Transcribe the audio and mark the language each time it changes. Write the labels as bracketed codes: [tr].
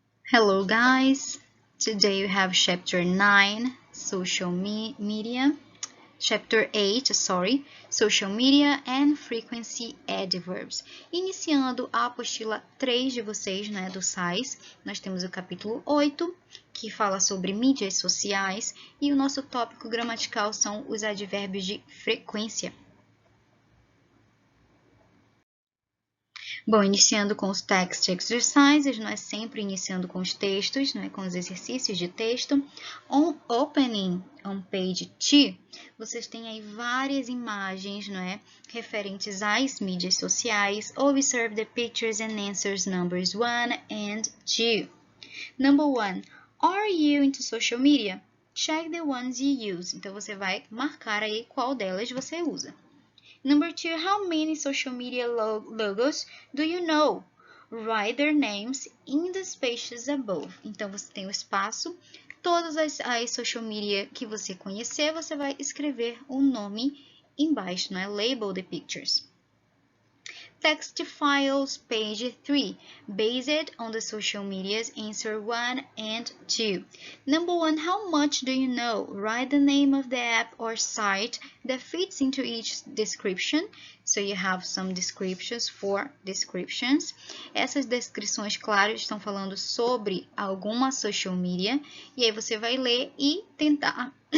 [en] Hello guys, today we have chapter 9, social media, chapter 8, social media and frequency adverbs. [pt] Iniciando a apostila 3 de vocês, né, do SAIS, nós temos o capítulo 8, que fala sobre mídias sociais, e o nosso tópico gramatical são os advérbios de frequência. Bom, iniciando com os text exercises, não é sempre iniciando com os textos, não é com os exercícios de texto. [en] On opening on page 2, [pt] vocês têm aí várias imagens, não é, referentes às mídias sociais. [en] Observe the pictures and answers numbers 1 and 2. Number 1, are you into social media? Check the ones you use. [pt] Então, você vai marcar aí qual delas você usa. [en] Number 2, how many social media logos do you know? Write their names in the spaces above. [pt] Então, você tem o espaço. Todas as social media que você conhecer, você vai escrever o nome embaixo, né? [en] Label the pictures. Text files, page 3, based on the social medias, answer 1 and 2. Number 1, how much do you know? Write the name of the app or site that fits into each description. So you have some descriptions for descriptions. [pt] Essas descrições, claro, estão falando sobre alguma social media. E aí você vai ler e tentar...